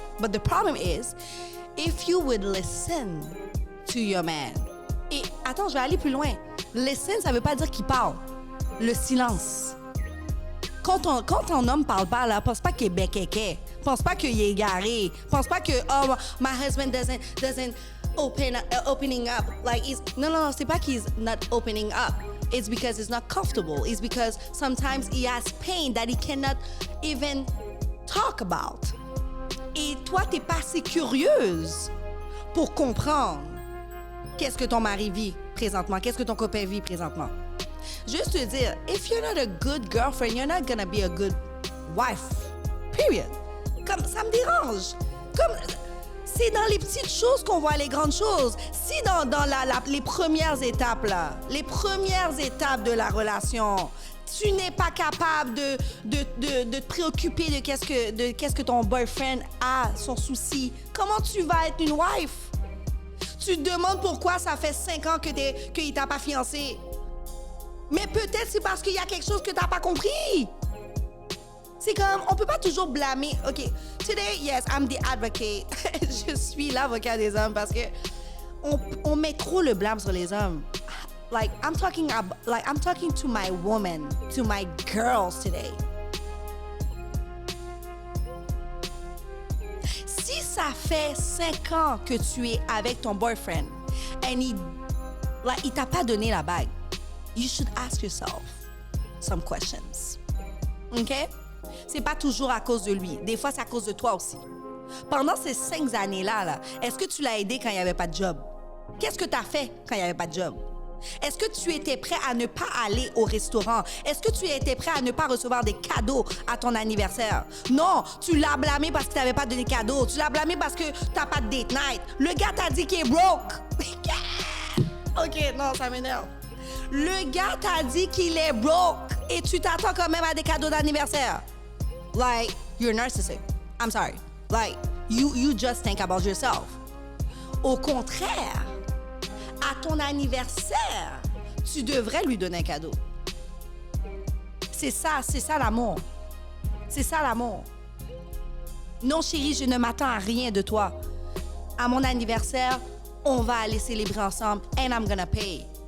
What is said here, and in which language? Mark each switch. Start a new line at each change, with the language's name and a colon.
English: But the problem is, if you would listen to your man.
French: Et attends, je vais aller plus loin. Listen, ça veut pas dire qu'il parle. Le silence. Quand ton homme parle pas, là, pense pas qu'il est békéké. Pense pas qu'il est égaré. Pense pas que,
English: oh, my husband doesn't opening up. Like, no,
French: c'est pas qu'il
English: not opening up. It's because he's not comfortable. It's because sometimes he has pain that he cannot even talk about.
French: Et toi, t'es pas assez curieuse pour comprendre qu'est-ce que ton mari vit présentement, qu'est-ce que ton copain vit présentement. Juste te dire,
English: if you're not a good girlfriend, you're not gonna be a good wife.
French: Period. Comme ça me dérange. Comme c'est dans les petites choses qu'on voit les grandes choses. Si dans les premières étapes là, les premières étapes de la relation, tu n'es pas capable de te préoccuper de qu'est-ce que ton boyfriend a, son souci, comment tu vas être une wife? Tu te demandes pourquoi ça fait 5 ans qu'il t'a pas fiancé. Mais peut-être c'est parce qu'il y a quelque chose que t'as pas compris. C'est comme, on peut pas toujours blâmer.
English: OK, today, yes, I'm the advocate.
French: Je suis l'avocat des hommes parce que on met trop le blâme sur les hommes.
English: Like, I'm talking to my woman, to my girls today.
French: Si ça fait 5 ans que tu es avec ton boyfriend and il t'a pas donné la bague,
English: you should ask yourself some questions. OK?
French: C'est pas toujours à cause de lui. Des fois, c'est à cause de toi aussi. Pendant ces 5 années-là, là, est-ce que tu l'as aidé quand il n'y avait pas de job? Qu'est-ce que tu as fait quand il n'y avait pas de job? Est-ce que tu étais prêt à ne pas aller au restaurant? Est-ce que tu étais prêt à ne pas recevoir des cadeaux à ton anniversaire? Non, tu l'as blâmé parce que tu n'avais pas donné de cadeaux. Tu l'as blâmé parce que tu n'as pas de date night. Le gars t'a dit qu'il est broke. OK, non, ça m'énerve. Le gars t'a dit qu'il est broke et tu t'attends quand même à des cadeaux d'anniversaire.
English: Like, you're narcissistic. I'm sorry. Like, you just think about yourself.
French: Au contraire, à ton anniversaire, tu devrais lui donner un cadeau. C'est ça l'amour. C'est ça l'amour. Non, chérie, je ne m'attends à rien de toi. À mon anniversaire, on va aller célébrer ensemble
English: and I'm gonna pay.